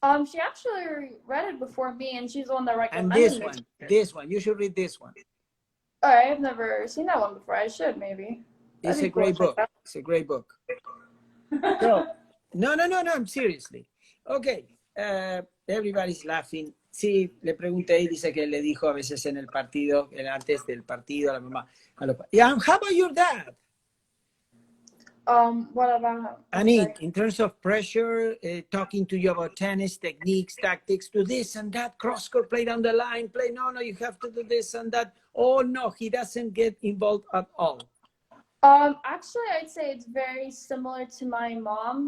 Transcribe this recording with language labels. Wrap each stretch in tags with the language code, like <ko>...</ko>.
<en>She actually read it before me, and she's the one that recommended it. And this one, you should read this one. All right, I've never seen that one before. I should, maybe. It's a great book. It's a great book. So, no, seriously. Okay, everybody's laughing.</en> <es>Sí, le pregunté y dice que le dijo a veces en el partido, antes del partido, a la mamá.</es> <en>Yeah, how about your dad? What about? I mean, in terms of pressure, talking to you about tennis techniques, tactics, do this and that, cross-court, play down the line, play, no, you have to do this and that. Oh, no, he doesn't get involved at all. Actually, I'd say it's very similar to my mom.</en>